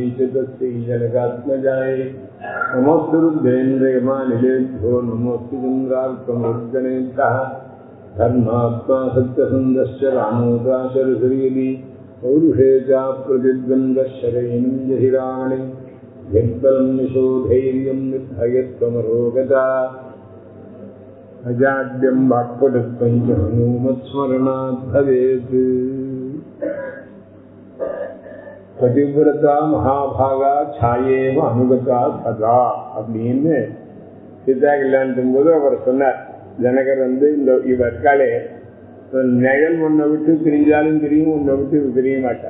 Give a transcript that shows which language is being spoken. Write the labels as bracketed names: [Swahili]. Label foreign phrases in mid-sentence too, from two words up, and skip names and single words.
[Sanskrit] च तस्यै जनकात्मजाय नमस्तु रुद्रेन्द्रयमानिलेभ्यो नमोऽस्तु चन्द्रार्कमूर्धनेभ्यः धर्मात्मा सत्यसन्धश्च रामो दाशरथर्यदि पौरुषे च प्रतिद्वन्द्वशरैनं जहि रावणे यद्बलं यशोधैर्यं निर्भयत्वमरोगता अजाड्यं वाक्पटुत्वं च हनुमत्स्मरणात् भवेत्। पतिव्रता महाभागा छायेव अनुगता सदा [Tamil] அப்படின்னு சீதா கல்யாணத்தின் போது அவர் சொன்னார். ஜனகர் இந்த இவர்காலே நிழல் ஒன்றை விட்டு பிரிஞ்சாலும் தெரியும், ஒன்றை விட்டு பிரிய மாட்டார்.